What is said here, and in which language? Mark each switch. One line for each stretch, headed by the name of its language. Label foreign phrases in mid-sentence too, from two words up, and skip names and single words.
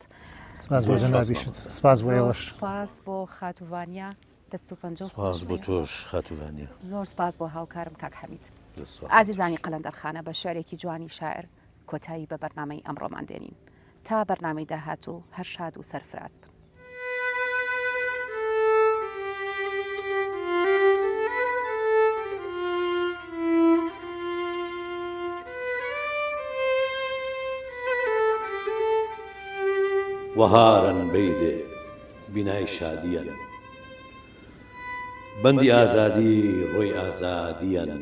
Central Kurdish: سپاس بۆ جەنابیشت سپاس بۆ ئێوەش سپاس بۆ خاتووانیا دەست و پەنجە سپاس بۆ تۆش خاتووانیا زۆر سپاس بۆ هاوکارم کاک حەمید ئازیزانی قەلەندەرخانە بە شعرێکی جوانی شاعر کۆتایی بە بەرنامەی ئەمڕۆمان دێنین تا بەرنامەی داهاتوو هەر شاد و سەرفراز بن.
Gurani: وهارن بيدي بناي شاديا بندي آزادي روي آزاديا